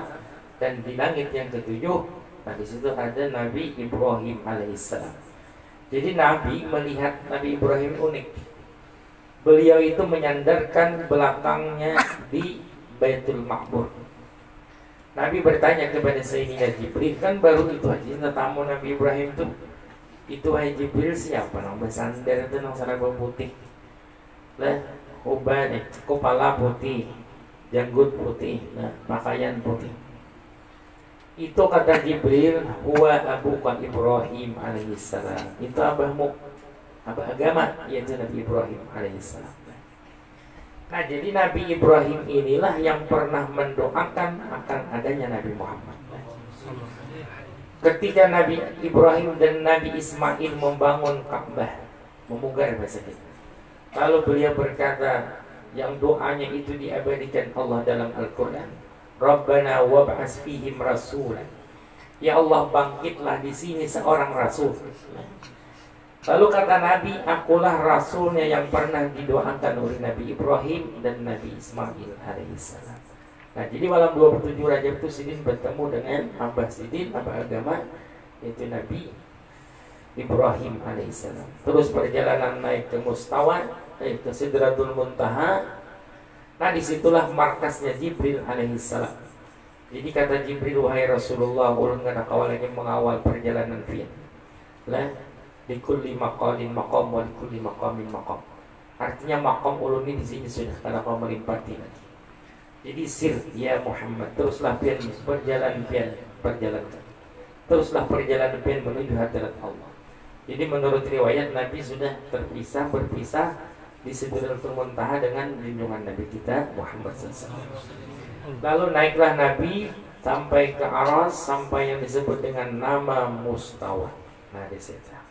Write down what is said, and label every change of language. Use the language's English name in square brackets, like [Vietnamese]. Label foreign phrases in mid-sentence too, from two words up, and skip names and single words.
[Indonesian] Dan di langit yang ketujuh, nah di situ ada Nabi Ibrahim alaihissalam. Jadi Nabi melihat Nabi Ibrahim unik. Beliau itu menyandarkan belakangnya di Baitul Maqbur. Nabi bertanya kepada Sayyidina Jibril, kan baru itu aja tamu Nabi Ibrahim tuh. [Banjar] Itu hai Jibril siapa nang bersandar itu nang saraba putih. Lah, uban kepala putih, janggut putih, nah, pakaian putih. [Indonesian] Itu kata Jibril, [Arabic] huwa abuka [Indonesian] Ibrahim alaihissalam. [Banjar] Itu abahmu, abah agama, yaitu Nabi Ibrahim alaihissalam. [Indonesian] Nah, jadi Nabi Ibrahim inilah yang pernah mendoakan akan adanya Nabi Muhammad. Ketika Nabi Ibrahim dan Nabi Ismail membangun Ka'bah, memugar bahasa kita. Lalu beliau berkata, yang doanya itu diabadikan Allah dalam Al-Quran. [Arabic] Rabbana wab'as fihim rasulan. [Indonesian] Ya Allah, bangkitlah di sini seorang rasul. Lalu kata Nabi, akulah rasulnya yang pernah didoakan oleh Nabi Ibrahim dan Nabi Ismail alaihissalam. [Banjar] Nah, jadi malam 27 Rajab itu Sidin bertemu dengan Abah Sidin, Abah agama, yaitu Nabi Ibrahim alaihissalam. [Indonesian] Terus perjalanan naik ke Mustawa, naik ke Sidratul Muntaha. Nah, disitulah markasnya Jibril alaihissalam. [Banjar] Jadi kata Jibril, wahai Rasulullah, ulun kana kawalanya mengawal perjalanan fian. [Arabic] Lah, di kulli maqalin maqam wa di kulli maqamin maqam. [Banjar] Artinya maqam ulun ini di sini sudah karena kau melimpati lagi. Jadi [Arabic] sir ya Muhammad, [Banjar] teruslah pian perjalanan pian perjalanan. Teruslah perjalanan pian menuju hadirat Allah. [Indonesian] Jadi menurut riwayat Nabi sudah berpisah di Sidratul Muntaha dengan junjungan Nabi kita Muhammad SAW. Lalu naiklah Nabi sampai ke Aras, sampai yang disebut dengan nama Mustawa. Nah, di situ.